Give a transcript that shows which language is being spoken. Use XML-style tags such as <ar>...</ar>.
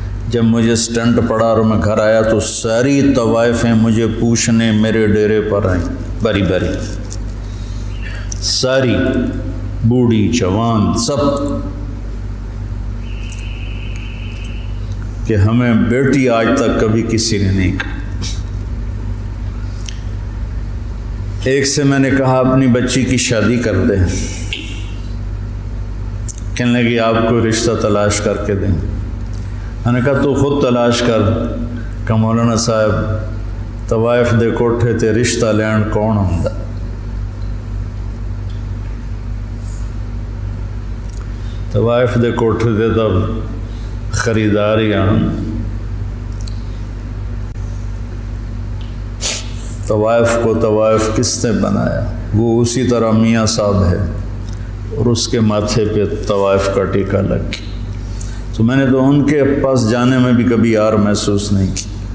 <ur>جب مجھے سٹنٹ پڑا اور میں گھر آیا تو ساری طوائفیں مجھے پوچھنے میرے ڈیرے پر آئیں، باری باری، ساری، بوڑھی جوان سب، کہ ہمیں بیٹی آج تک کبھی کسی نے نہیں کہا۔ ایک سے میں نے کہا اپنی بچی کی شادی کر دے، کہنے لگی آپ کو رشتہ تلاش کر کے دیں. میں نے کہا تو خود تلاش کر.</ur> <pa>کہ مولانا صاحب طوائف دے کوٹھے تے رشتہ لین کون ہوندا؟ طوائف دے کوٹھے تے تو خریدار ہی آن.</pa> <ur>طوائف کو طوائف کس نے بنایا؟ وہ اسی طرح میاں صاحب ہے اور اس کے ماتھے پہ طوائف کا ٹیکہ لگ گیا. تو میں نے تو ان کے پاس جانے میں بھی کبھی یار محسوس نہیں کی.</ur>